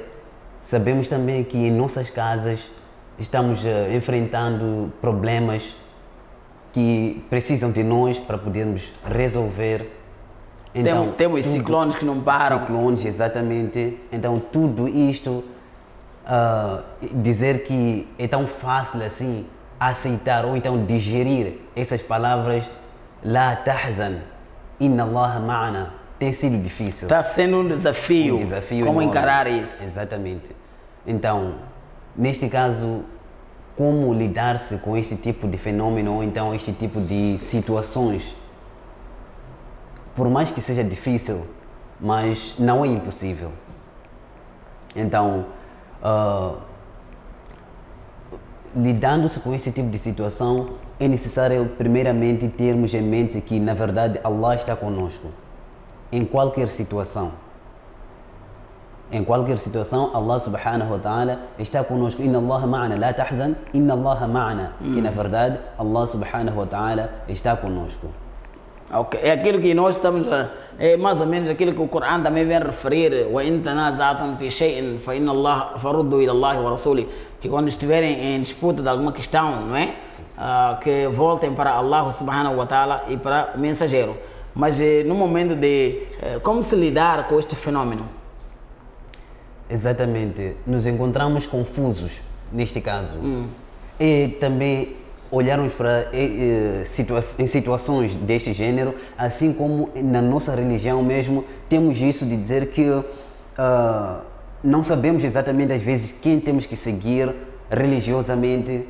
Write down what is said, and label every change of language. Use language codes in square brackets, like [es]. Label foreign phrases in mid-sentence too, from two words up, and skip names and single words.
[pt] Sabemos também que em nossas casas estamos enfrentando problemas que precisam de nós para podermos resolver. Então, temos ciclones que não param. Ciclones, exatamente. Então tudo isto, dizer que é tão fácil assim aceitar ou então digerir essas palavras [ar] لا تحزن إن الله معنا, [pt] tem sido difícil. Está sendo um desafio como enorme. Encarar isso. Exatamente. Então, neste caso, como lidar-se com este tipo de fenômeno ou então este tipo de situações? Por mais que seja difícil, mas não é impossível. Então, lidando-se com esse tipo de situação, é necessário primeiramente termos em mente que na verdade Allah está conosco. Em qualquer situação. Em qualquer situação, Allah [ar] سبحانه وتعالى [pt] está conosco. [ar] إن الله معنا لا تحزن إن الله معنا. [pt] Que na verdade Allah [ar] سبحانه وتعالى [pt] está conosco. Okay. É aquilo que nós estamos, é mais ou menos aquilo que o Corão também vem referir, [ar] وَإِن تَنَازَعْتُمْ فِي شَيْءٍ فَإِنَّ اللَّهَ فَرُدُّوا إِلَى اللَّهِ وَرَسُولِهِ, [pt] que quando estiverem em disputa de alguma questão, não é? Sim. Que voltem para Allah [ar] سبحانه وتعالى [pt] e para o mensageiro. Mas no momento de como se lidar com este fenômeno? Exatamente, nos encontramos confusos neste caso. E também olharmos para em situações deste gênero, assim como na nossa religião mesmo, temos isso de dizer que não sabemos exatamente às vezes quem temos que seguir religiosamente.